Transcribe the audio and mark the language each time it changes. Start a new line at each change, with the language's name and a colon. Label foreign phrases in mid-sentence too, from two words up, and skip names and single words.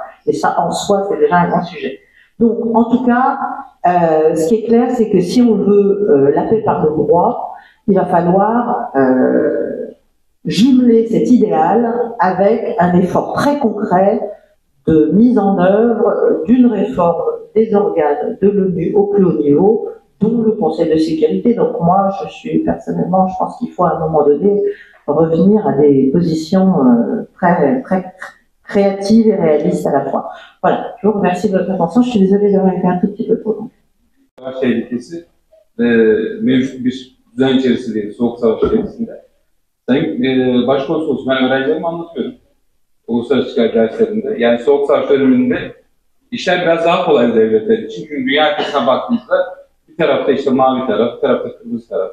French: Et ça, en soi, c'est déjà un grand sujet. Donc, en tout cas, ce qui est clair, c'est que si on veut l'appel par le droit, il va falloir jumeler cet idéal avec un effort très concret de mise en œuvre d'une réforme des organes de l'ONU au plus haut niveau, dont le Conseil de sécurité. Donc moi, personnellement, je pense qu'il faut à un moment donné revenir à des positions très créatives et réalistes à la fois. Voilà, je vous remercie de votre attention. Je suis désolée d'avoir été un tout petit peu trop long.
Turkish: Savaş tehlikesi mevcut bir düzen içerisindeyiz, soğuk savaş içerisinde. Sayın Başkonsolos, ben öğrencilerime anlatıyorum uluslararası çıkar derslerinde. Yani soğuk savaş döneminde işler biraz daha kolay devletler için. Çünkü dünya haritasına baktığımızda bir tarafta işte mavi taraf, bir tarafta kırmızı taraf.